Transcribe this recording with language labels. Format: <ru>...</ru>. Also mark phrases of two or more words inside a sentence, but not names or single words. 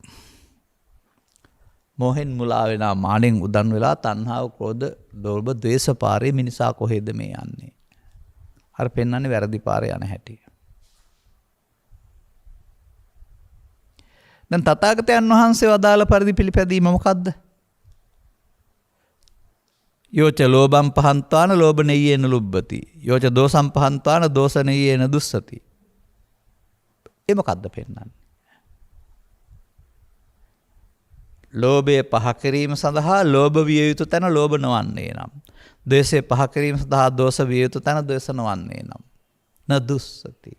<si>මොහෙන් මුලා වෙනා, මානෙන් උදන් වෙලා තණ්හාව, ක්‍රෝධ, ලෝභ, ද්වේෂ පාරේ මිනිසා කොහෙද මේ යන්නේ? අර පෙන්වන්නේ වැරදි පාරේ යන හැටි. දැන් තථාගතයන් වහන්සේ වදාළ පරිදි පිළිපැදීම මොකද්ද?</si> <pi>යෝච ලෝභම් පහන්තාන ලෝභ නෙය්‍යේන ලුබ්බති. යෝච දෝසම් පහන්තාන දෝස නෙය්‍යේන දුස්සති.</pi> <si>ඒ මොකද්ද පෙන්වන්නේ? ලෝභය පහ කිරීම සඳහා ලෝභ විය යුතු තැන ලෝභ නොවන්නේ නම්, ද්වේෂය පහ කිරීම සඳහා දෝෂ විය යුතු තැන ද්වේෂ නොවන්නේ නම් නදුස්සති.</si>